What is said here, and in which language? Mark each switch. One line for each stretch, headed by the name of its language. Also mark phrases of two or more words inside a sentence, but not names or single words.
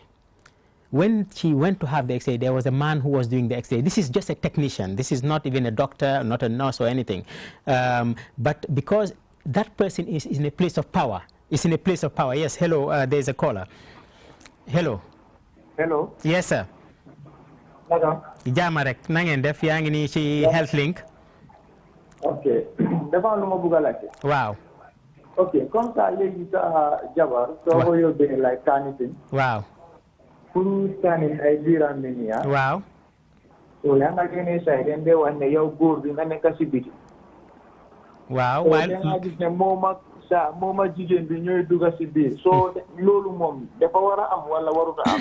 English: When she went to have the X-ray, there was a man who was doing the X-ray. This is just a technician. This is not even a doctor, not a nurse or anything. But because that person is in a place of power, is in a place of power. Yes, hello, there's a caller. Hello. Hello. Yes, sir. Madam.
Wolof: Jama rek na ngeen def yaa ngi nii ci Health Link. Ok. Dafa am lu ma bëgg a laajte. Waaw. Ok,
French: comme ça
Wolof: léegi sa jabar soo ko yóbbee
English: like scanning.
Wolof: Waaw. Pour scanning ay biiram ni nii. Waaw. So yaa nga génnee say den de wax ne yow góor bi nga nekk si biti. Waaw. So da nga gis ne moom ak jigéen bi ñooy dugga si biir. So loolu moom dafa war a am wala warut a am.